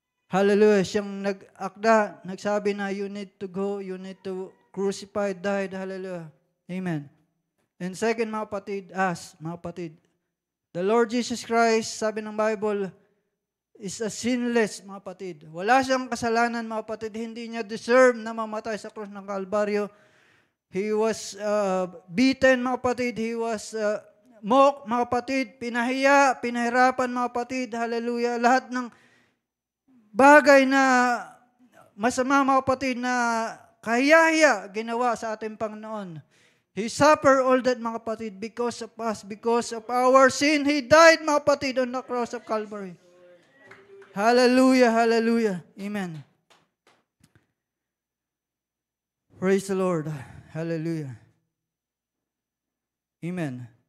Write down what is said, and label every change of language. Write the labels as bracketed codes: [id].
[en] Hallelujah, [tl] siyang nag-akda, nagsabi na [en] you need to go, you need to crucify, died, hallelujah. Amen. And second, mga kapatid, mga kapatid, the Lord Jesus Christ, sabi ng Bible, is a sinless, mga kapatid. [tl] Wala siyang kasalanan, mga kapatid. [en] Hindi niya deserve [tl] na mamatay sa krus ng Kalbaryo. [en] He was beaten, mga kapatid. He was mocked, mga kapatid. [tl] Pinahiya, pinahirapan, mga kapatid. Hallelujah. Lahat ng bagay na masama, mga kapatid, na kahiya-hiya ginawa sa ating Panginoon. [en] He suffered all that, mga kapatid, because of us, because of our sin. He died, mga kapatid, on the cross of Calvary. Hallelujah, hallelujah. Amen. Praise the Lord. Hallelujah. Amen.